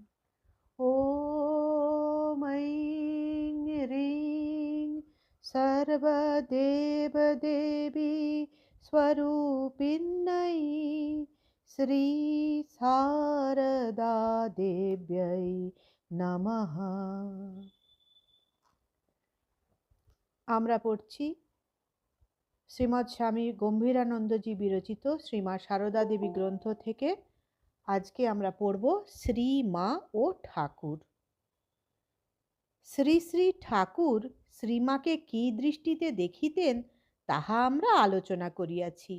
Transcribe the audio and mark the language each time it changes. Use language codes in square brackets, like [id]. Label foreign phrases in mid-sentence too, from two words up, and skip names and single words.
[sa] ॐ ऐं ह्रीं सर्वदेवदेवी स्वरूपिण्यै श्री शारदा देव्यै नमः। [bn] আমরা পড়ছি শ্রীমৎ স্বামী গম্ভীরানন্দজি বিরচিত শ্রীমা সারদা দেবী গ্রন্থ থেকে। আজকে আমরা পড়ব শ্রী মা ও ঠাকুর। শ্রী শ্রী ঠাকুর শ্রীমাকে কি দৃষ্টিতে দেখিতেন তাহা আমরা আলোচনা করিয়াছি।